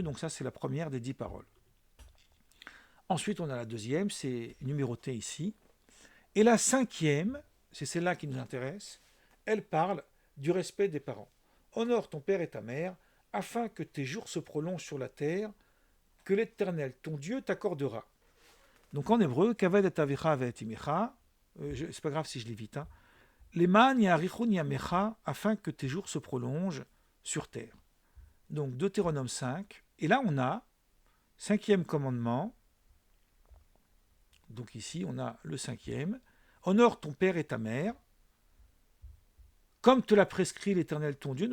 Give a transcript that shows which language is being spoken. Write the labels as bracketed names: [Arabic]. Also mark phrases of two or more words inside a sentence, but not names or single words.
[French] Donc ça, c'est la première des 10 paroles. Ensuite, on a la deuxième, c'est numéroté ici. Et la cinquième, c'est celle-là qui nous intéresse, elle parle du respect des parents. Honore ton père et ta mère, afin que tes jours se prolongent sur la terre, que l'Éternel, ton Dieu, t'accordera. Donc en hébreu, [Hebrew] כבד את אביך ואמך, [French] c'est pas grave si je lis vite, [Hebrew] למען יאריכון ימיך, [French] afin que tes jours se prolongent sur terre. Donc Deutéronome 5, et là on a cinquième commandement. Donc ici, on a le cinquième. Honore ton père et ta mère, comme te l'a prescrit l'Éternel ton Dieu.